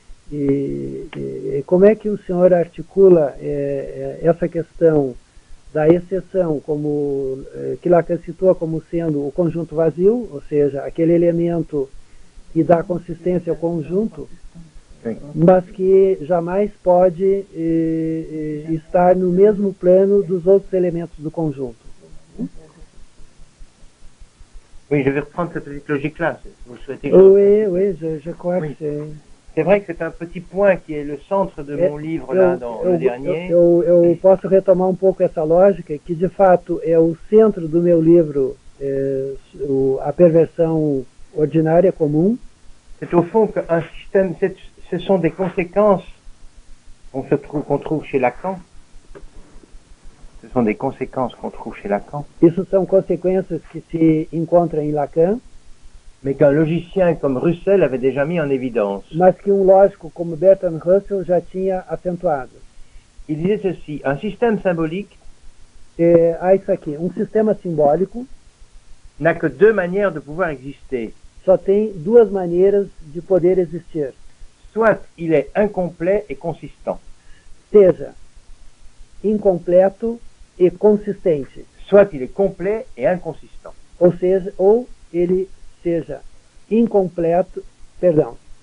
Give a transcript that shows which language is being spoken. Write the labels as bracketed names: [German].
[Portuguese] E como é que o senhor articula essa questão da exceção, como que Lacan citou como sendo o conjunto vazio, ou seja, aquele elemento que dá consistência ao conjunto, mas que jamais pode estar no mesmo plano dos outros elementos do conjunto. [French] Oui, je vais reprendre cette petite logique-là, si vous souhaitez. Oui, je crois Oui. que C'est vrai que c'est un petit point qui est le centre de mon livre, là, dans le dernier. [Portuguese] Eu posso retomar pouco essa lógica, que de fato é o centro do meu livro, a perversão ordinária comum. [French] C'est au fond qu'un système, ce sont des conséquences qu'on trouve chez Lacan. Ce sont des conséquences qu'on trouve chez Lacan. [Portuguese] Isso são consequências que se encontram em Lacan, [French] Mais qu'un logicien comme Russell avait déjà mis en évidence. [Portuguese] mas que lógico como Bertrand Russell já tinha acentuado. [French] Il disait ceci, un système symbolique [Portuguese] Há isso aqui, sistema simbólico [French] n'a que deux manières de pouvoir exister. [Portuguese] só tem duas maneiras de poder existir. [French] Soit il est incomplet et consistant, [Portuguese] Seja, incompleto e consistente. [French] Soit il est complet et inconsistant. [Portuguese] Ou ele seja incompleto, perdão,